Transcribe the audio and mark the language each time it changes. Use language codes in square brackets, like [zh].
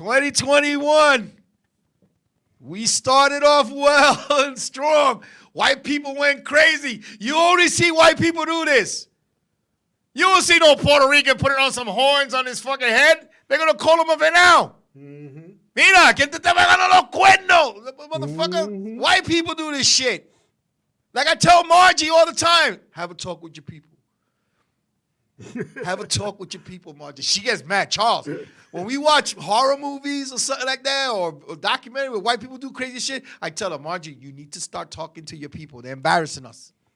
[en] 2021. We started off well and strong. White people went crazy. You only see white people do this. You don't see no Puerto Rican putting on some horns on his fucking head. They're going to call him a venado. Mm-hmm. [es] Mira, que te pegando los cuernos. [en] Motherfucker, mm-hmm. White people do this shit. Like I tell Margie all the time, have a talk with your people. Have a talk with your people, Margie. She gets mad. Charles, when we watch horror movies or something like that, or a documentary where white people do crazy shit, I tell her, Margie, you need to start talking to your people. They're embarrassing us.